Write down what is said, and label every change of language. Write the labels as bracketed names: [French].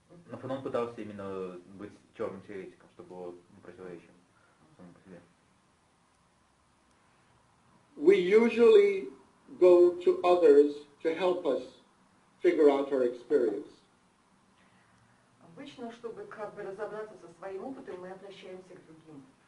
[Russian] Но Фанон пытался именно быть черным теоретиком, чтобы было противоречием самому по себе. [English] We usually go to others to help us figure out our experience. [Russian] Обычно, чтобы как бы разобраться со своим опытом, мы обращаемся к другим.